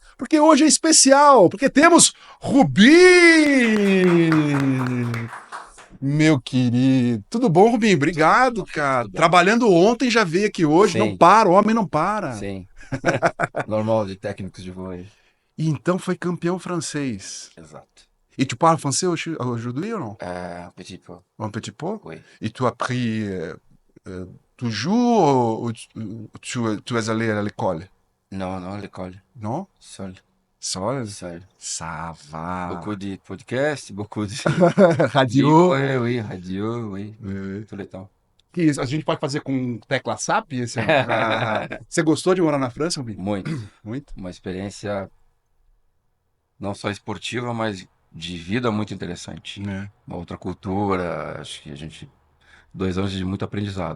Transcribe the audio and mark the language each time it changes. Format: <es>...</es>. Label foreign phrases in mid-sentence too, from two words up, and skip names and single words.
<pt>Porque hoje é especial, porque temos Rubim! Meu querido. Tudo bom, Rubinho? Obrigado, cara. Tudo bem. Trabalhando ontem, já veio aqui hoje. Não Sim, para, o homem não para. sim. Normal de técnicos de vôlei. E então foi campeão francês. Exato.</pt> <fr>Et tu parles français aujourd'hui ou non? Petit peu. Un petit peu? Oui. Et tu as appris toujours ou tu es allé à l'école? Non, non, l'école. Non? Seul. Seul? Seul. Ça va. Beaucoup de podcasts, beaucoup de Radio? livres, oui, radio, oui. Eh, Tout le temps.</fr> <pt>Que isso? A gente pode fazer com tecla SAP? Você gostou de morar na França, Rubinho? Muito. Muito? Uma experiência não só esportiva, mas de vida muito interessante. É. Uma outra cultura, acho que 2 anos de muito aprendizado.</pt>